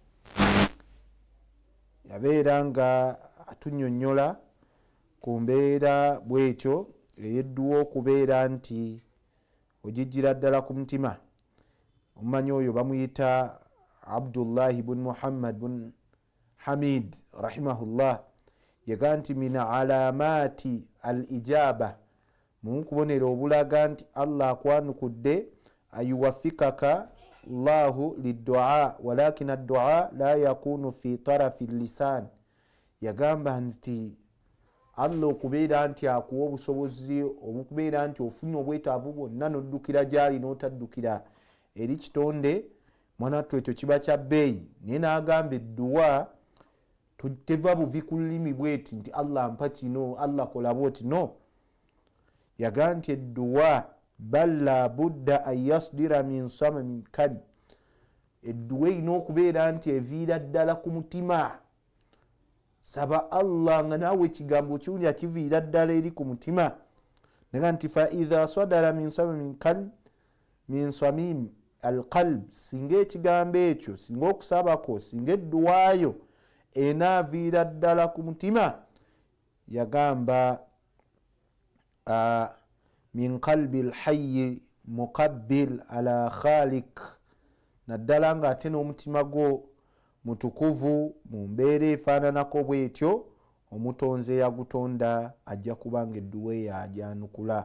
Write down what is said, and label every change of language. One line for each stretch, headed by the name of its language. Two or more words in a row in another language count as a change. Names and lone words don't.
Ganda: yabeera nga atunyonnyola ku mbeera bwetyo ey'edduwa okubeera nti ogijjira ddala ku mutima. omumanyi oyo bamuyita Abdullahi bun Muhammad bun Hamid rahimahullah. yaga nti
Arabic: من علامات الإجابة,
Ganda: mukubonera obulaga nti Allah akwanukudde,
Arabic: أن يوفقك الله للدعاء ولكن الدعاء لا يكون في طرف اللسان.
Ganda: yagamba nti Allah okubeera nti akuwa obusobozi obukubeera nti ofunye obwetaavu bwonna noddukira gyali n'otaddukira eri kitonde, mwanattu ekyo kiba kya bbeeyi. naye n'agamba edduwa teva buvi ku lulimi bweti nti Allah mpa kino, Allah kola bwoti, no. yaga nti edduwa
Arabic: بل لا بد أن يصدر من صميم قلب,
Ganda: edduwa erina okubeera nti eviira ddala ku mutima. saba Allah nga naawe ekigambo kiwulira kiviira ddala eri ku mutima. naga nti
Arabic: فإذا صدر من صميم قلب من صميم القلب,
Ganda: singa ekigambo ekyo, singa okusabako, singa edduwaayo enaaviira ddala ku mutima, yagamba
Arabic: من قلب حي مقبل على خالق,
Ganda: naddala nga ate n'omutima gwo mutukuvu mu mbeera efaananako bwetyo omutonzi yagutonda ajja kubanga edduwa yajyanukula.